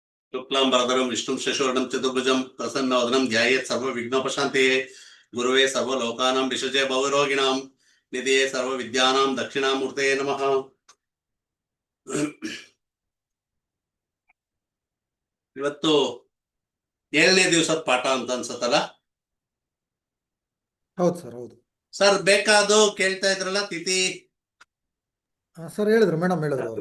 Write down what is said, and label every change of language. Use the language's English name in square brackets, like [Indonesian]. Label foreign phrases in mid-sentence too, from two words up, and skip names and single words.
[Sanskrit] शुक्लांबरधरं विष्णुं शशिवर्णं चतुर्भुजं प्रसन्नवदनं ध्यायेत् सर्वविघ्नोपशान्तये गुरुवे सर्वलोकानां विषजे भवरोगिणां निधये सर्वविद्यानां दक्षिणामूर्तये नमः. [Kannada] ಇವತ್ತು 7ನೇ ದಿವಸದ ಪಾಠ ಅಂತ ಅನ್ಸುತ್ತಲ್ಲ? ಹೌದು ಸರ್, ಹೌದು ಸರ್. ಬೇಕಾದು ಕೇಳ್ತಾ ಇದ್ರಲ್ಲ ತಿಥಿ ಸರ್. ಹೇಳಿದ್ರು ಮೇಡಮ್, ಹೇಳಿದ್ರು ಅವರು.